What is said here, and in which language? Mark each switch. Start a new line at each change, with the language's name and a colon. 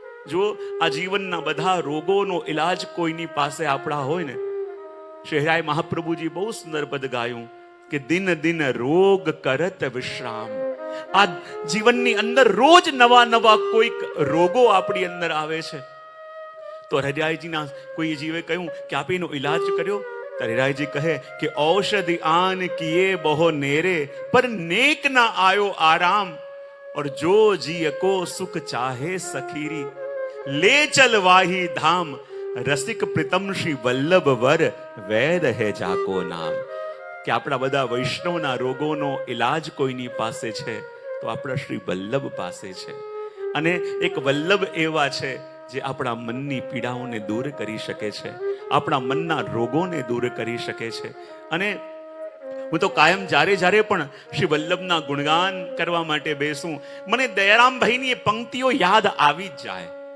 Gujarati: જો આ જીવનના બધા રોગોનો ઇલાજ કોઈની પાસે આપણા હોય ને, શહેરાય મહાપ્રભુજી બહુ સુંદર પદ ગાયું કે
Hindi: દિન દિન રોગ કરત વિશ્રામ.
Gujarati: આ જીવનની અંદર રોજ નવા નવા કોઈક રોગો આપણી અંદર આવે છે. તો હરિરાયજીના કોઈ જીવે કહ્યું કે આપે એનો ઈલાજ કર્યો. હરિરાયજી કહે કે
Hindi: ઔષધિ આન કિએ બહો નેરે પર નેક ના આયો આરામ, और जो जी को सुख चाहे सखीरी ले चल वाही धाम, रसिक प्रीतम श्री वल्लभ वर वैद है जाको नाम.
Gujarati: કે આપણા બધા વૈષ્ણવના રોગોનો ઈલાજ કોઈની પાસે છે તો આપણા શ્રી વલ્લભ પાસે છે. અને એક વલ્લભ એવા છે જે આપણા મનની પીડાઓને દૂર કરી શકે છે, આપણા મનના રોગોને દૂર કરી શકે છે. અને હું તો કાયમ જ્યારે પણ શ્રી વલ્લભના ગુણગાન કરવા માટે બેસું, મને દયારામભાઈની એ પંક્તિઓ યાદ આવી જ જાય.